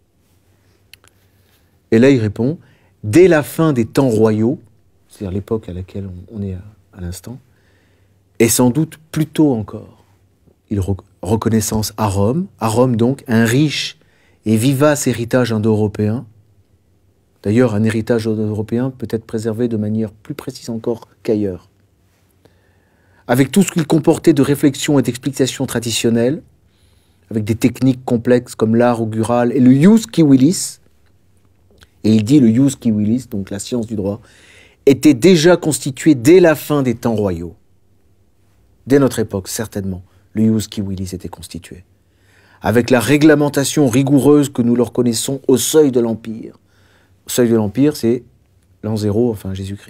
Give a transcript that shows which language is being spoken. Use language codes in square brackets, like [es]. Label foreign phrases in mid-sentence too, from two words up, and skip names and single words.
[fr] Et là, il répond, dès la fin des temps royaux, c'est-à-dire l'époque à laquelle on est à l'instant, et sans doute plus tôt encore, il reconnaissance à Rome donc, un riche et vivace héritage indo-européen. D'ailleurs, un héritage indo-européen peut être préservé de manière plus précise encore qu'ailleurs. Avec tout ce qu'il comportait de réflexion et d'explication traditionnelles, avec des techniques complexes comme l'art augural et le [la] ius civilis, [fr] et il dit le [la] ius civilis, [fr] donc la science du droit, était déjà constitué dès la fin des temps royaux. Dès notre époque, certainement, le [la] ius civilis [fr] était constitué. Avec la réglementation rigoureuse que nous leur connaissons au seuil de l'Empire. Au seuil de l'Empire, c'est l'an 0, enfin Jésus-Christ.